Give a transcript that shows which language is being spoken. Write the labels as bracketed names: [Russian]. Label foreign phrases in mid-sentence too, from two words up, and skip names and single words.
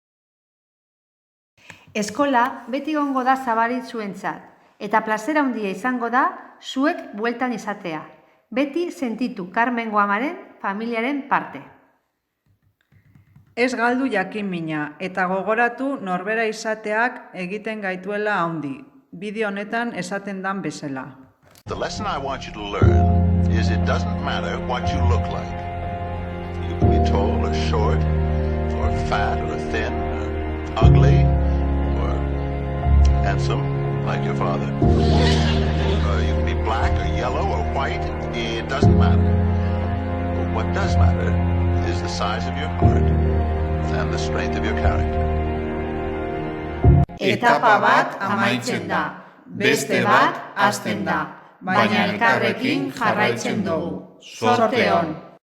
[Basque] Eskola beti gongo da zabarit zuentzat, eta plazera handia izango da zuek bueltan izatea. Beti sentitu Carmengo Amaren familiaren parte. Ez galdu jakin mina eta gogoratu norbera izateak egiten gaituela handi. Bideo honetan esaten dan bezala. [English] The lesson I want you to learn is it doesn't matter what you look like. You can be tall or short, or fat or thin, or ugly, or handsome, like your father. Or you can be black or yellow or white, it doesn't matter. What does matter is the size of your heart and the strength of your character. [Basque] Etapa bat amaitzen da, beste bat hasten da, baina elkarrekin jarraitzen dugu. Zorte on!